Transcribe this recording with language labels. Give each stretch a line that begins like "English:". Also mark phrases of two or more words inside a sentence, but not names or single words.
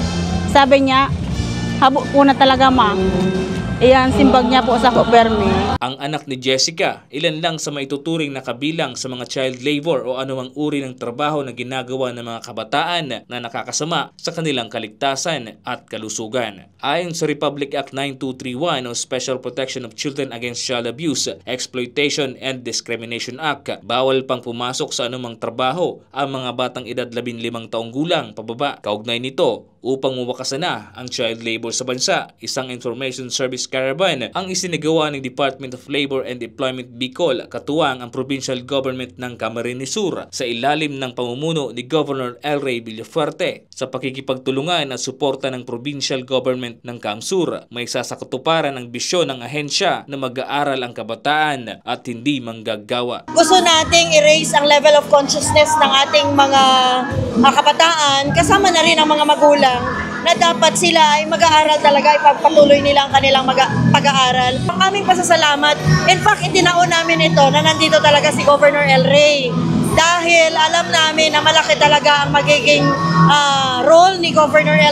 Bikol: Sabi niya, habo po na talaga ma. Iyan, simbag niya po sa Permi.
Filipino: Ang anak ni Jessica, ilan lang sa maituturing na kabilang sa mga
English: child labor
Filipino: o anumang uri ng trabaho na ginagawa ng mga kabataan na nakakasama sa kanilang kaligtasan at kalusugan. Ayon sa Republic Act 9231 o Special Protection of Children Against Child Abuse, Exploitation and Discrimination Act, bawal pang pumasok sa anumang trabaho ang mga batang edad 15 taong gulang pababa. Kaugnay nito, upang mawakasan na ang
English: child labor
Filipino: sa bansa, isang
English: information service caravan
Filipino: ang isinagawa ng Department of Labor and Employment Bicol katuwang ang
English: provincial government
Filipino: ng Camarines Sur sa ilalim ng pamumuno ni Governor L. Ray Villafuerte sa pakikipagtulungan at suporta ng
English: provincial government
Filipino: ng CamSur. May sasakatuparan ang bisyon ng ahensya na mag-aaral ang kabataan at hindi manggagawa. Gusto nating i-raise ang
English: level of consciousness
Filipino: ng ating mga kabataan kasama na rin ang mga magulang na dapat sila ay mag-aaral talaga, ipagpatuloy nila ang kanilang pag-aaral. Ang aming pasasalamat,
English: in fact,
Filipino: itinaon namin ito na nandito talaga si Governor L. Ray. Dahil alam namin na malaki talaga ang magiging role ni Governor L.